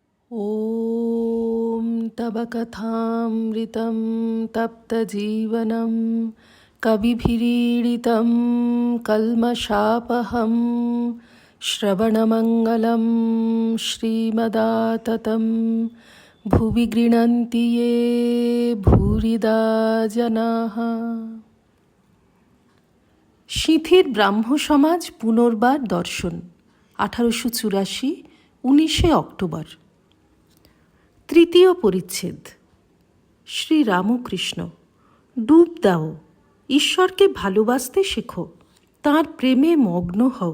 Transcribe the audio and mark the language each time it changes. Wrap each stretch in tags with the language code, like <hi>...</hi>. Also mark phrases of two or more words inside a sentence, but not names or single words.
<sa>ॐ तव कथामृतं तप्तजीवनं कविभिरीडितं कल्मषापहं श्रवणमङ्गलं श्रीमदाततं भुवि गृह्णन्ति ये भूरिदा जनाः।</sa> <bn>সিঁথির ব্রাহ্ম সমাজ পুনর্বার দর্শন 1884 19শে অক্টোবর। তৃতীয় পরিচ্ছেদ। শ্রী রামকৃষ্ণ। ডুব দাও, ঈশ্বরকে ভালোবাসতে শেখো, তাঁর প্রেমে মগ্ন হও।</bn>